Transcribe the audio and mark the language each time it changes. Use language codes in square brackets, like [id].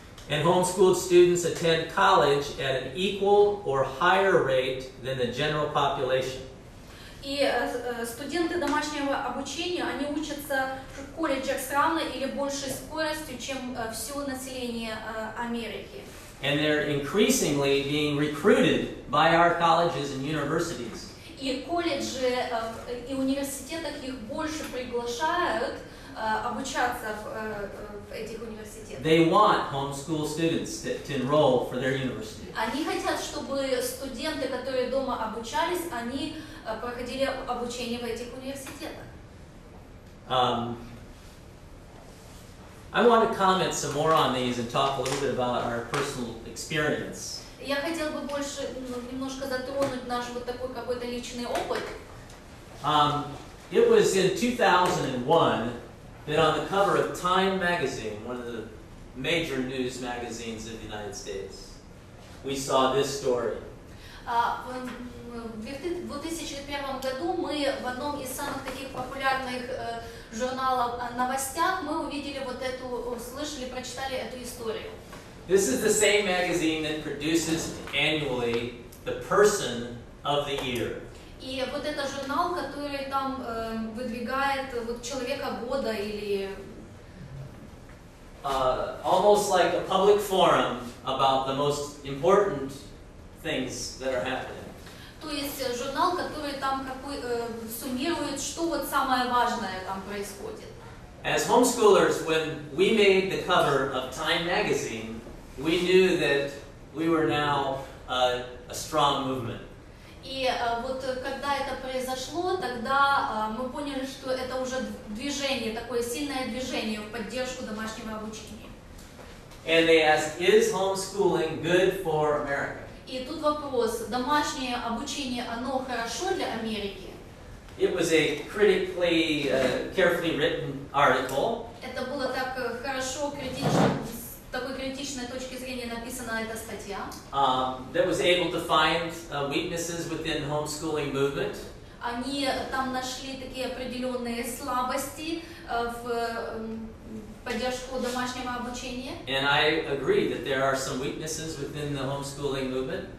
[en] And homeschooled students attend college at an equal or higher rate than the general population. [ru] И студенты домашнего обучения, они учатся в колледжах с равной или большей скоростью, чем все население Америки. [en] And they're increasingly being recruited by our colleges and universities. [ru] И колледжи и университетах их больше приглашают обучаться в этих университетах. [en] They want homeschool students to enroll for their university. [ru] Они хотят, чтобы студенты, которые дома обучались, они проходили обучение в этих университетах. [en] I want to comment some more on these and talk a little bit about our personal experience. [ru] Я хотела бы больше немножко затронуть наш вот такой какой-то личный опыт. [en] It was in 2001 that on the cover of Time magazine, one of the major news magazines of the United States, we saw this story. [ru] В 2001 году мы в одном из самых таких популярных журналов о новостях мы увидели вот эту, услышали, прочитали эту историю. [en] This is the same magazine that produces annually the Person of the Year. [ru] И вот это журнал, который там выдвигает вот человека года или [en] almost like a public forum about the most important things that are happening. [ru] То есть журнал, который там суммирует, что вот самое важное там происходит. [en] As homeschoolers, when we made the cover of Time magazine, we knew that we were now a strong movement. [ru] И вот когда это произошло, тогда мы поняли, что это уже движение, такое сильное движение в поддержку домашнего обучения. [en] And they asked, is homeschooling good for America? [ru] И тут вопрос, домашнее обучение, оно хорошо для Америки? [en] It was a critically, carefully written article. [ru] Это было так хорошо, критично, с такой критичной точки зрения написана эта статья. [en] That was able to find weaknesses within the homeschooling movement. [ru] Они там нашли такие определенные слабости в поддержку домашнего обучения. [en] And I agree that there are some weaknesses within the homeschooling movement.